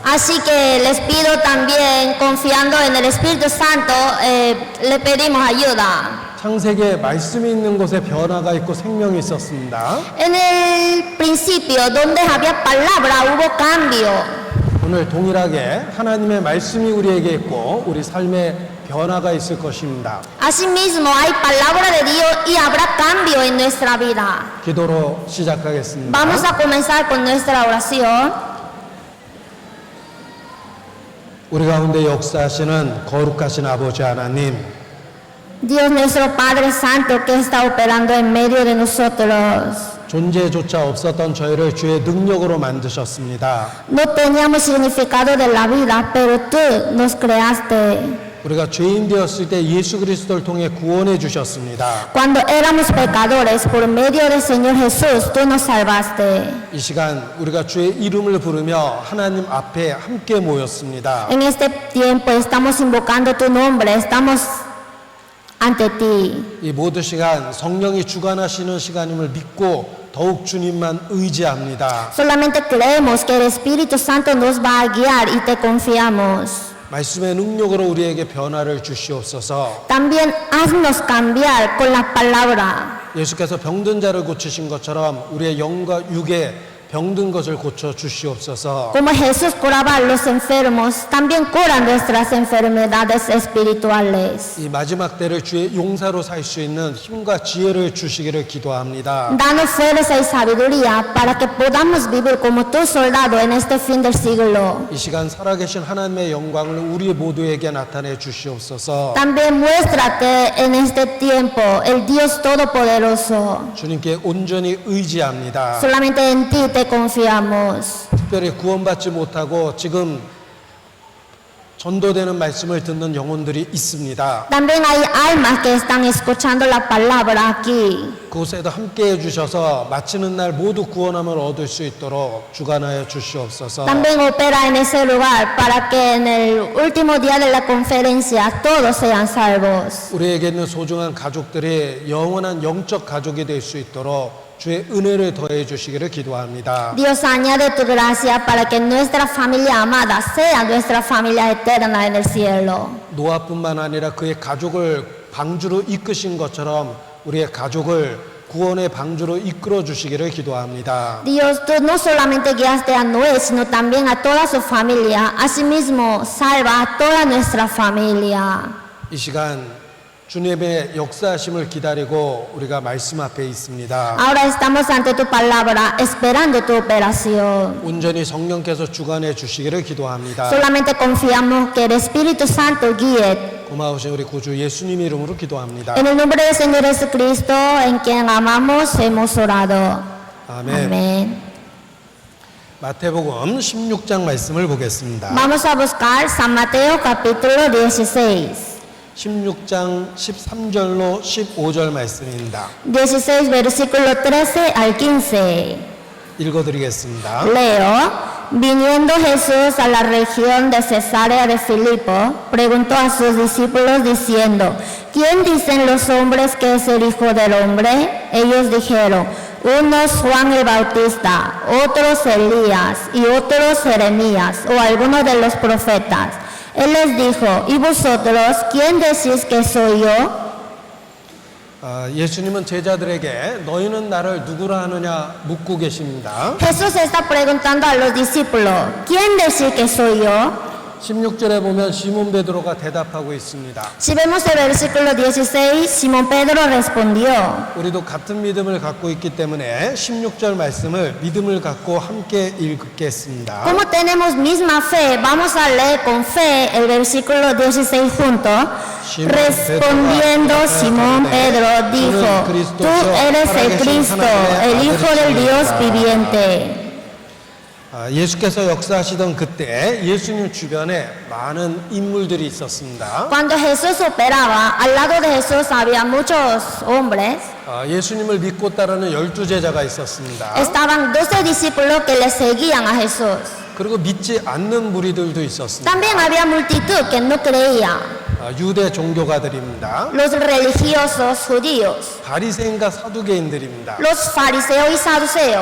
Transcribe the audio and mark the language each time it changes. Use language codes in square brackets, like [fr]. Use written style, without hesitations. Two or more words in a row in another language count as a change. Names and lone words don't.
[es] Así que les pido también, confiando en el Espíritu Santo, le pedimos ayuda. [ko] 창세기에 말씀이 있는 곳에 변화가 있고 생명이 있었습니다. [es] En el principio, donde había palabra, hubo cambio. [ko] 오늘 동일하게 하나님의 말씀이 우리에게 있고 우리 삶에 변화가 있을 것입니다. [es] Asimismo, hay palabra de Dios y habrá cambio en nuestra vida. [ko] 기도로 시작하겠습니다. [es] Vamos a comenzar con nuestra oración. [ko] 우리 가운데 역사하시는 거룩하신 아버지 하나님, [es] Dios nuestro Padre Santo que está operando en medio de nosotros. [ko] 존재조차 없었던 저희를 주의 능력으로 만드셨습니다. [es] No teníamos significado de la vida, pero tú nos creaste. [ko] 우리가 죄인 되었을 때 예수 그리스도를 통해 구원해 주셨습니다. [es] Cuando éramos pecadores, por medio del Señor Jesús, tú nos salvaste. [ko] 이 시간 우리가 주의 이름을 부르며 하나님 앞에 함께 모였습니다. [es] En este tiempo estamos invocando tu nombre, estamos ante ti. [ko] 이 모든 시간 성령이 주관하시는 시간임을 믿고 더욱 주님만 의지합니다. [es] Solamente creemos que el Espíritu Santo nos va a guiar y te confiamos. [ko] 말씀의 능력으로 우리에게 변화를 주시옵소서. [es] También haznos cambiar con la palabra. [ko] 예수께서 병든 자를 고치신 것처럼 우리의 영과 육에 병든 것을 고쳐 주시옵소서. [es] Como Jesús curaba a los enfermos, también cura nuestras enfermedades espirituales. [ko] 이 마지막 때를 주의 용사로 살 수 있는 힘과 지혜를 주시기를 기도합니다. [es] Danos fuerza y sabiduría para que podamos vivir como tu soldado en este fin del siglo. [ko] 이 시간 살아계신 하나님의 영광을 우리 모두에게 나타내 주시옵소서. [es] También muéstrate en este tiempo, el Dios Todopoderoso. [ko] 주님께 온전히 의지합니다. [es] Solamente en ti te confiamos. [ko] 특별히 구원받지 못하고 지금 전도되는 말씀을 듣는 영혼들이 있습니다. [es] También hay almas que están escuchando la palabra aquí. [ko] 그곳에도 함께 해주셔서 마치는 날 모두 구원함을 얻을 수 있도록 주관하여 주시옵소서. [es] También opera en ese lugar para que en el último día de la conferencia todos sean salvos. [ko] 우리에게 있는 소중한 가족들이 영원한 영적 가족이 될 수 있도록 주의 은혜를 더해 주시기를 기도합니다. [es] Dios añade tu gracia para que nuestra familia amada sea nuestra familia eterna en el cielo. [ko] 노아뿐만 아니라 그의 가족을 방주로 이끄신 것처럼 우리의 가족을 구원의 방주로 이끌어 주시기를 기도합니다. [es] Dios, tú no solamente guiaste a Noé, sino también a toda su familia. Asimismo, salva a toda nuestra familia. [ko] 이 시간 주님의 역사하심을 기다리고 우리가 말씀 앞에 있습니다. [es] Ahora estamos ante tu palabra, esperando tu operación. [ko] 온전히 성령께서 주관해 주시기를 기도합니다. [es] Solamente confiamos que el Espíritu Santo guíe. [ko] 고마우신 우리 구주 예수님 이름으로 기도합니다. [es] En el nombre del Señor Jesucristo, en quien amamos, hemos orado. [ko] 아멘. [es] Amén. [ko] 마태복음 16장 말씀을 보겠습니다. [es] Vamos a buscar San Mateo capítulo 16. [ko] 16장 13절로 15절 말씀입니다. [es] 16 versículo 13 al 15. [ko] 읽어드리겠습니다. [es] Leo, viniendo Jesús a la región de Cesarea de Filipo, preguntó a sus discípulos diciendo, ¿quién dicen los hombres que es el Hijo del Hombre? Ellos dijeron, unos Juan el Bautista, otros Elías y otros Jeremías o algunos de los profetas. Él les dijo, ¿y vosotros quién decís que soy yo? [ko] 예수님은 제자들에게 너희는 나를 누구라 하느냐 묻고 계십니다. [es] Jesús está preguntando a los discípulos, ¿quién decís que soy yo? [ko] 16절에 보면 시몬 베드로가 대답하고 있습니다. [es] Si vemos el versículo 16, Simón Pedro respondió, [ko] 우리도 같은 믿음을 갖고 있기 때문에 16절 말씀을 믿음을 갖고 함께 읽겠습니다. [es] como tenemos misma fe, vamos a leer con fe el versículo 16 juntos. Respondiendo Simón Pedro dijo, tú eres el Cristo, el Hijo del Dios viviente. [ko] 예수께서 역사하시던 그때 예수님 주변에 많은 인물들이 있었습니다. [es] Cuando Jesús operaba, al lado de Jesús había muchos hombres. [ko] 예수님을 믿고 따르는 12제자가 있었습니다. [es] Estaban 12 discípulos que le seguían a Jesús. [ko] 그리고 믿지 않는 무리들도 있었습니다. [es] También había multitud que no creía. [ko] 유대 종교가들입니다. [es] Los religiosos judíos, [ko] 바리새인과 사두개인들입니다. [es] los fariseos y saduceos.